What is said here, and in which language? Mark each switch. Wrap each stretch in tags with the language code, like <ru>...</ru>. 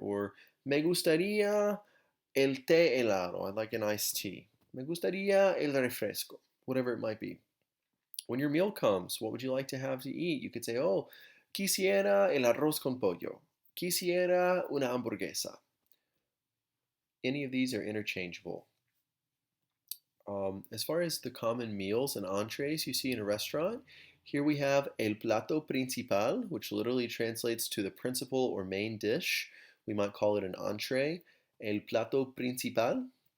<en>Or,</en> <es>me gustaría el té helado.</es> <en>I'd like an iced tea.</en> <es>Me gustaría el refresco.</es> <en>Whatever it might be. When your meal comes, what would you like to have to eat? You could say, oh,</en> <es>quisiera el arroz con pollo. Quisiera una hamburguesa.</es> <en>Any of these are interchangeable. As far as the common meals and entrees you see in a restaurant, here we have</en> <es>el plato principal,</es> <en>which literally translates to the principal or main dish. We might call it an entree.</en> <es>El plato principal.</es>